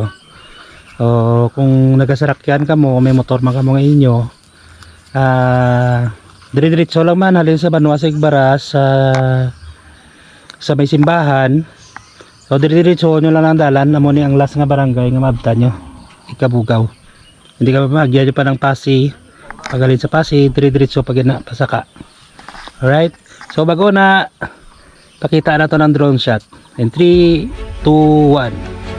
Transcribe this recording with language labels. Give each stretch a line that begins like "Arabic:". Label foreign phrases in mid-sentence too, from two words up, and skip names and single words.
Hiligaynon: So, kung nagasarakyan ka mo, may motor man ka mo nga inyo, dire-diretso lang man halin sa Banwa sa Igbaras, sa may simbahan. So dire-diretso nyo lang ang dalan, amo ni ang last nga barangay nga mabta nyo, Ikabugaw. Hindi ka magyan pa ng Pasi, pagalin sa Pasi, dire-diretso pag na pasaka. Alright, so bago na pakita na to ng
English: drone shot in 3, 2, 1.